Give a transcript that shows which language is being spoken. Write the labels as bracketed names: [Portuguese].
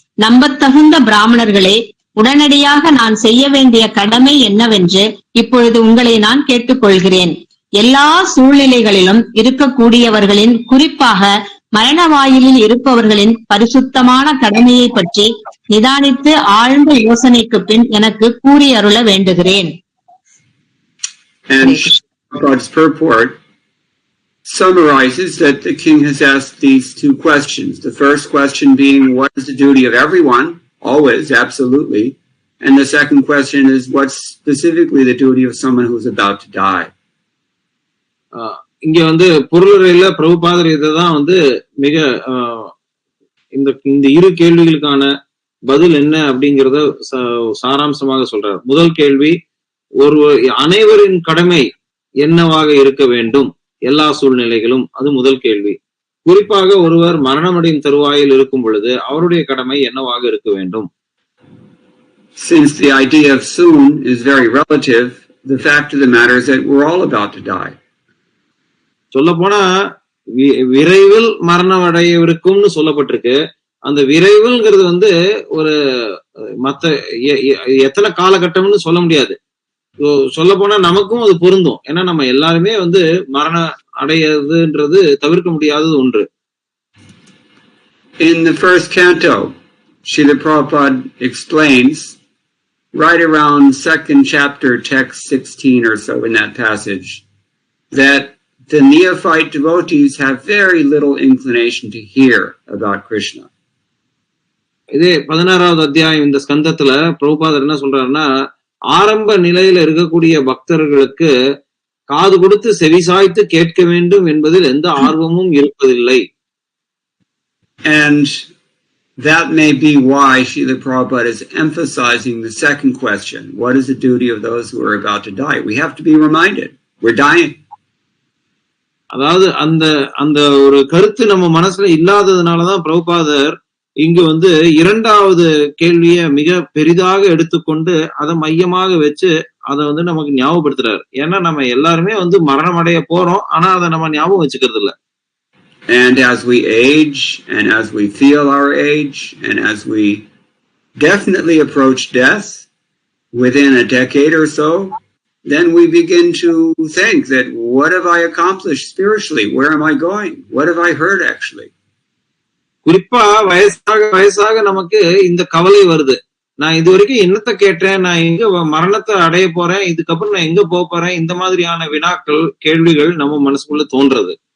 [Tamil] நம்பத்தகுந்த பிராமணர்களே, உடனடியாக நான் செய்ய வேண்டிய கடமை என்னவென்று இப்பொழுது உங்களை நான் கேட்டுக்கொள்கிறேன். எல்லா சூழ்நிலைகளிலும் இருக்கக்கூடியவர்களின், குறிப்பாக மரண வாயிலில் இருப்பவர்களின் பரிசுத்தமான கடமையை பற்றி நிதானித்து ஆழ்ந்த யோசனைக்கு பின் எனக்கு கூறி அருள வேண்டுகிறேன். [English] And God's purport summarizes that the king has asked these two questions. The first question being, what is the duty of everyone? Always, absolutely. And the second question is, what's specifically the duty of someone who's about to die? [Tamil] இங்க பொருளுரையில பிரபுபாதர் இதான் மிக இந்த இரு கேள்விகளுக்கான பதில் என்ன அப்படிங்கறத சாராம்சமாக சொல்றார். முதல் கேள்வி, அனைவரின் கடமை என்னவாக இருக்க வேண்டும் எல்லா சூழ்நிலைகளும், அது முதல் கேள்வி. குறிப்பாக ஒருவர் மரணமடையும் தருவாயில் இருக்கும் பொழுது அவருடைய கடமை என்னவாக இருக்க வேண்டும். [English] Since the idea of soon is very relative, the fact of the matter is that we're all about to die. [Tamil] சொல்ல போனா விரைவில் மரணம் அடையவிருக்கும்னு சொல்லப்பட்டிருக்கு. அந்த விரைவுங்கிறது ஒரு மத்த எத்தனை காலகட்டம்னு சொல்ல முடியாது. சொல்ல போனா நமக்கும் அது பொருந்தும். ஏன்னா நம்ம எல்லாருமே மரணம் அடையதுன்றது தவிர்க்க முடியாதது ஒன்று. [English] In the first canto, Srila Prabhupada explains right around second chapter, text 16 or so in that passage, that the neophyte devotees have very little inclination to hear about Krishna. [Tamil] இதே 16வது அத்தியாயம் இந்த ஸ்கந்தத்துல பிரபுபாதர் என்ன சொல்றாருன்னா, ஆரம்ப நிலையில இருக்கக்கூடிய பக்தர்களுக்கு காது கொடுத்து செவிசாய்த்து கேட்க வேண்டும் என்பதில் எந்த ஆர்வமும் இருப்பதில்லை. [English] And that may be why Srila Prabhupada is emphasizing the second question, what is the duty of those who are about to die? We have to be reminded, we're dying. [Tamil] அதாவது அந்த ஒரு கருத்து நம்ம மனசுல இல்லாததுனாலதான் பிரபுபாதர் இங்கு இரண்டாவது கேள்விய மிக பெரிதாக எடுத்துக்கொண்டு அதை மையமாக வச்சு அதை நமக்கு ஞாபகப்படுத்துறாரு. ஏன்னா நம்ம எல்லாருமே மரணம் அடைய போறோம், ஆனா அதை நம்ம ஞாபகம் வச்சுக்கிறது இல்ல. [English] And as we age, and as we feel our age, and as we definitely approach death within a decade or so, then we begin to think that, what have I accomplished spiritually? Where am I going? What have I heard actually? [Tamil] குறிப்பா வயசாக நமக்கு இந்த கவலை வருது. நான் இது வரைக்கும் என்னத்தை கேட்டேன், நான் எங்க மரணத்தை அடைய போறேன், இதுக்கப்புறம் நான் எங்க போறேன், இந்த மாதிரியான வினாக்கள் கேள்விகள் நம்ம மனசுக்குள்ள தோன்றது.